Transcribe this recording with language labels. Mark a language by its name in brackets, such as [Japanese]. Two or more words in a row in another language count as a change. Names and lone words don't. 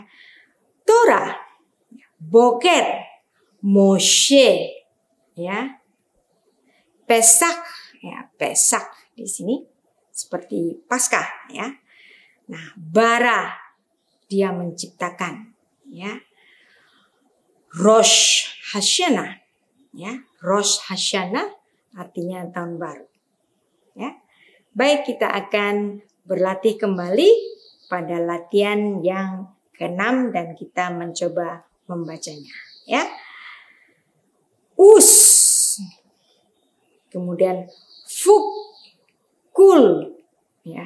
[Hebrew] תורה, בוקר, משה ya. [Indonesian] Pesak ya, Pesak di sini seperti Paskah ya. Nah, bara dia menciptakan ya. [Hebrew] ראש השנה ya. ראש השנה [Indonesian] artinya tahun baru. Ya. Baik, kita akan berlatih kembali pada latihan yang ke-6 dan kita mencoba membacanya ya. Us. Kemudian fuk, kul ya.